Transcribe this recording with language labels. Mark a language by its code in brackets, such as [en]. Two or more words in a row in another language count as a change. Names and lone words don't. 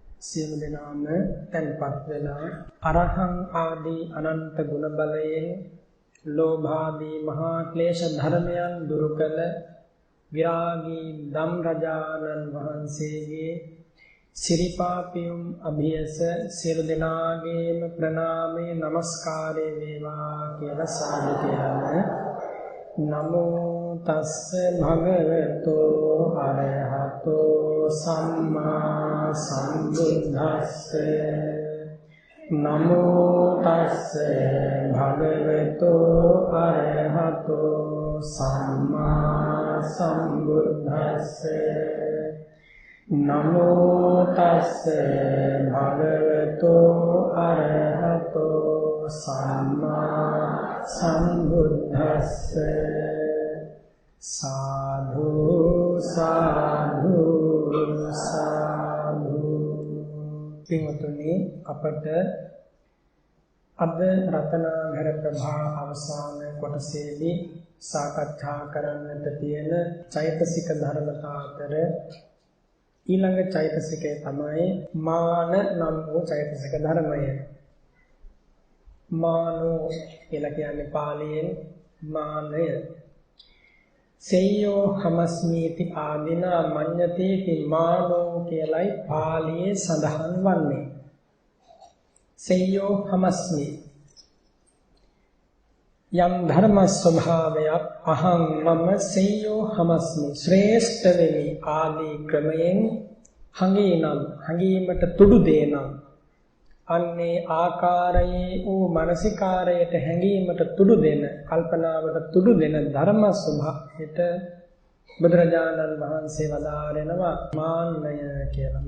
[si] සියලු දෙනාම තැන්පත් වෙලා අරහං ආදී අනන්ත ගුණ බලයෙන් ලෝභාදී මහා ක්ලේශ ධර්මයන් දුරු කළ විරාගී ධම් රජානන් වහන්සේගේ සිරිපාපියුම් අභියස සියලු දෙනාගේම ප්‍රණාමේ නමස්කාරය වේවා කියලා සාදු කියන්න. [pi] නමෝ තස්ස භගවතෝ අරහතෝ සම්මා සම්බුද්දස්ස නමෝ තස්ස භගවතෝ අරහතෝ සම්මා සම්බුද්දස්ස නමෝ තස්ස භගවතෝ අරහතෝ සම්මා සම්බුද්දස්ස සාධු සාධු සාධු. [si] පින්වතුනි, අපට අද රතනාඝර ප්‍රභා අවසාන කොටසේදී සාකච්ඡා කරන්නට තියෙන චෛතසික ධර්මතා අතර ඊළඟ චෛතසිකය තමයි මාන නම් වූ චෛතසික ධර්මය. මානෝ කියලා කියන්නේ පාලියෙන් මානය. [pi] සෙය්‍යෝ හමස්මීති ආදිනා මඤ්ඤතේති මානෝ [si] කියලයි පාලියේ සඳහන් වන්නේ. [pi] සෙය්‍යෝ හමස්මි [si] යම් ධර්ම ස්වභාවයක් අහං මම [pi] සෙය්‍යෝ හමස්මි [si] ශ්‍රේෂ්ඨ වෙමි ආදී ක්‍රමයෙන් හඟීනම් හඟීමට තුඩු දේනම් අන්නේ ආකාරයේ වූ මානසිකාරයට හැඟීමට තුඩු දෙන කල්පනාවට තුඩු දෙන ධර්ම ස්වභාවයට බුදුරජාණන් වහන්සේ වදාරනවා මාන්නය කියලා.